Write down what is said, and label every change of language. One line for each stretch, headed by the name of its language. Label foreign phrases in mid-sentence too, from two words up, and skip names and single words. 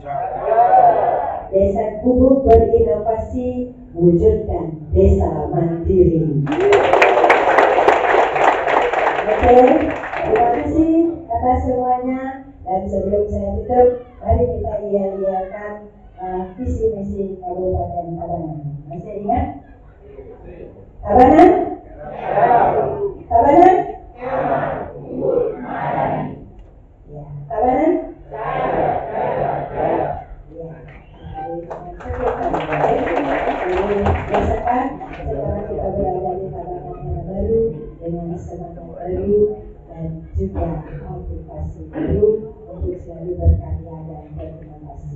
Indonesian: Desa Gubuk berinovasi wujudkan desa mandiri. Oke, terima kasih atas semuanya dan sebelum saya tutup, mari kita iya-iyakan visi misi Kabupaten Tabanan. Masih ingat? Tabanan? Tabanan? Ya, Tabanan? Biasakan sekarang kita berada di Tabanan yang baru dengan semangat baru dan juga motivasi baru untuk selalu berkarya dan berinovasi.